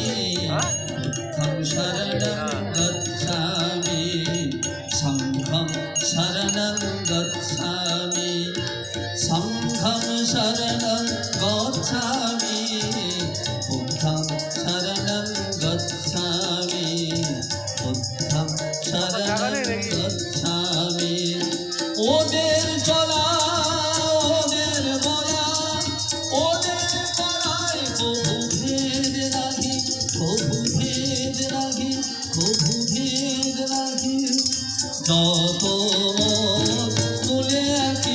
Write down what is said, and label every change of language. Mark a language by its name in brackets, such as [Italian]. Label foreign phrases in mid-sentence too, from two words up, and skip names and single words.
[Pali] शरणं गच्छामि संघं शरणं गच्छामि संघं शरणं गच्छामि बुद्धं शरणं गच्छामि बुद्धं शरणं गच्छामि। [Bangla] ওদের চলা ওদের বলা ওদের করায় প্রভু ভেদ রাখি প্রভু ভেদ রাখি প্রভু ভেদ রাখি যত মূলে একই